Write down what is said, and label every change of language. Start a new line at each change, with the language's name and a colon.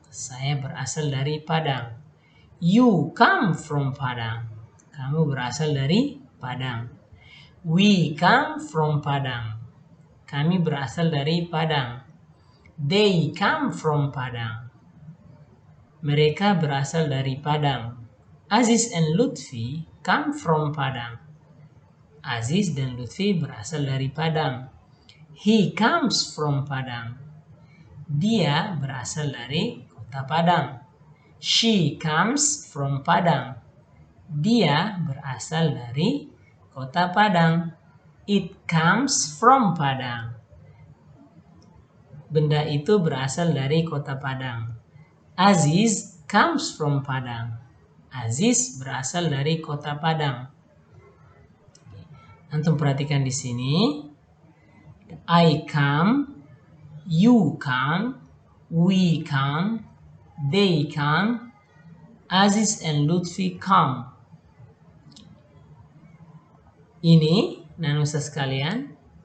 Indonesian: Saya berasal dari Padang.
English: You come from Padang.
Indonesian: Kamu berasal dari Padang.
English: We come from Padang.
Indonesian: Kami berasal dari Padang.
English: They come from Padang.
Indonesian: Mereka berasal dari Padang.
English: Aziz and Lutfi come from Padang.
Indonesian: Aziz dan Lutfi berasal dari Padang.
English: He comes from Padang.
Indonesian: Dia berasal dari kota Padang.
English: She comes from Padang.
Indonesian: Dia berasal dari kota Padang.
English: It comes from Padang.
Indonesian: Benda itu berasal dari kota Padang.
English: Aziz comes from Padang.
Indonesian: Aziz berasal dari kota Padang. Antum perhatikan di sini.
English: I come, you come, we come, they come, Aziz and Lutfi come.
Indonesian: Ini nanusa sekalian.